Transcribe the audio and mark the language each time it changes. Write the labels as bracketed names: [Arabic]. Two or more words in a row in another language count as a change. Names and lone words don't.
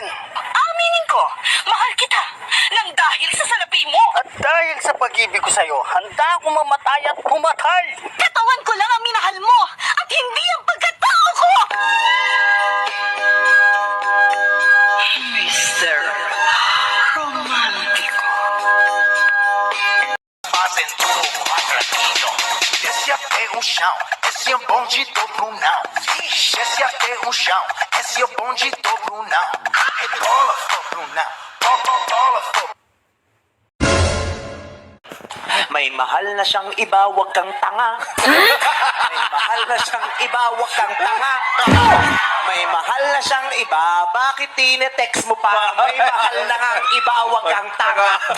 [Filipino] Aminin ko, mahal kita, nang dahil sa salapi mo. At dahil sa pag-ibig ko sa'yo, handa akong mamatay at pumatay. Katawan ko lang ang minahal mo, at hindi ang pagkatao ko! Mr. Romantico. Aventura Matratino. [Portuguese] Desce até o chão, esse é o bonde do Brunão. Desce até o chão, esse é o bonde do Brunão. Rebola, for Brunão, bola, for. [Filipino] May mahal na siyang iba, wag kang tanga. May mahal na siyang iba, wag kang tanga. May mahal na siyang iba, bakit tinetext mo pa? May mahal na kang iba, wag kang tanga.